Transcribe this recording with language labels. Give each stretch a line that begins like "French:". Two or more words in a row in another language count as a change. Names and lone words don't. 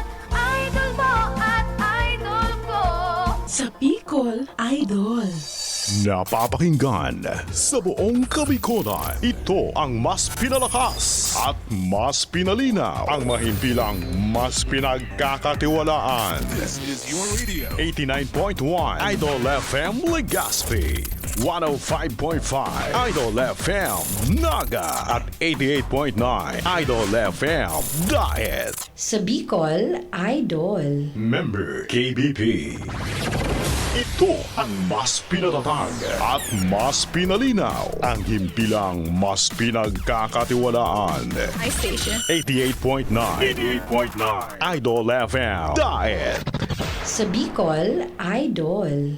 Filipino: Idol mo at idol ko. Sa Bicol Idol. Napapakinggan sa buong Kabikodan. Ito ang mas pinalakas at mas pinalinaw, ang mahimpilang mas pinagkakatiwalaan.
English: This is your radio.
Filipino: 89.1 Idol FM Legazpi, 105.5 Idol FM Naga at 88.9 Idol FM Daet. Sa Bicol Idol. Member KBP. Ito ang mas pinatatag at mas pinalinaw, ang himpilang mas pinagkakatiwalaan. iStation. 88.9 Idol FM Daet. Sa Bicol Idol.